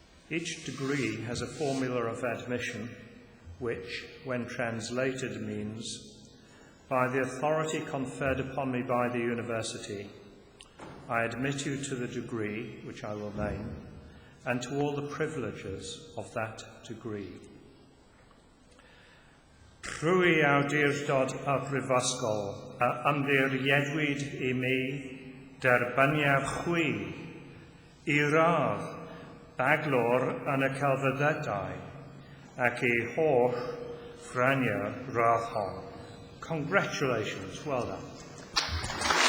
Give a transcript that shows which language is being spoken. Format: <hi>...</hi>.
<en>Each degree has a formula of admission, which, when translated, means, by the authority conferred upon me by the University, I admit you to the degree, which I will name, and to all the privileges of that degree.</en> <cy>Trwy awdurdod a brifysgol a ymddiriedwyd I mi derbyniad chwi I radd baglor yn y celfyddydau ac I holl ffraniau radd hon.</cy> <en>Congratulations, well done.</en>